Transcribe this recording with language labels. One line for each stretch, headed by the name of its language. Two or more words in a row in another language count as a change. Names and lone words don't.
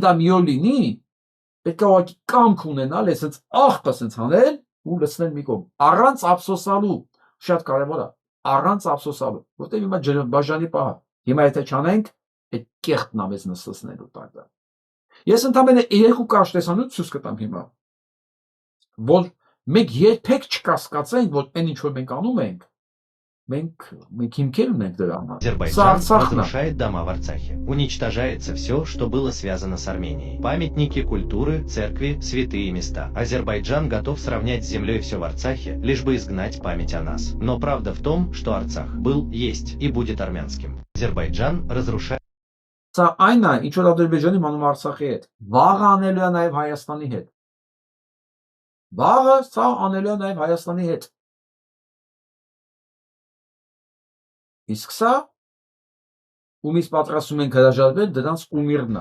Armenian: դա մի օր լինի, պետք է ուղղակի կամք ունենալ, այսպես աղբը սենց հանել ու լցնել մի կողմ, առանց ափսոսալու, շատ կարևոր է, առանց ափսոսալու, որտեղ հիմա ջրբաժանի պահ է։ Հիմա եթե չանենք, այդ կեղտն է մեզ նստեցնելու տակ։ Ես ընդամենը երկու կարճ տեսանյութ ցույց կտամ հիմա, որ մենք երբեք չկասկածենք, որ այն ինչ որ մենք անում ենք, մենք հիմքեր ունենք դրա համար։
Russian: Азербайджан разрушает дома в Арцахе. Уничтожается все, что было связано с Арменией. Памятники культуры, церкви, святые места. Азербайджан готов сравнять с землей все в Арцахе, лишь бы изгнать память о нас. Но правда в том, что Арцах был, есть и будет армянским. Азербайджан разрушает...
Armenian: Սա այն է, ինչ որ Ադրբեջանի մանում Արցախի հետ, վաղը անելու է նաև Հայաստանի հետ։ Վաղը սա անելու է նաև Հայաստանի հետ։ Իսկ սա, ումից պատրաստում ենք հրաժարվել, դրանց ումիրն է։